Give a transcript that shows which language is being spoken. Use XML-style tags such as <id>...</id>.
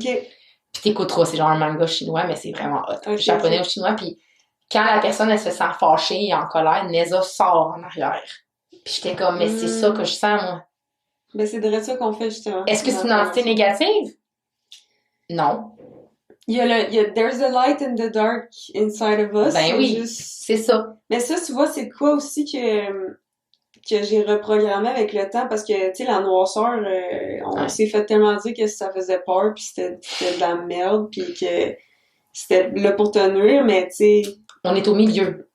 <fr>Puis t'écouteras, c'est genre un manga chinois, mais c'est vraiment hot. Okay, japonais ou chinois, puis quand la personne, elle se sent fâchée et en colère, Neza sort en arrière. Puis j'étais comme, mais c'est ça que je sens, moi. Ben, c'est de ça qu'on fait, justement. Est-ce que c'est une entité négative? Non. Il y a</fr> <en>There's a light in the dark inside of us.</en> <fr>Ben oui, c'est ça. Mais ça, tu vois, c'est quoi aussi que j'ai reprogrammé avec le temps, parce que, tu sais, la noirceur, on s'est fait tellement dire que ça faisait peur, puis c'était de la merde, puis que c'était là pour te nuire, mais tu sais... On est au milieu.</fr>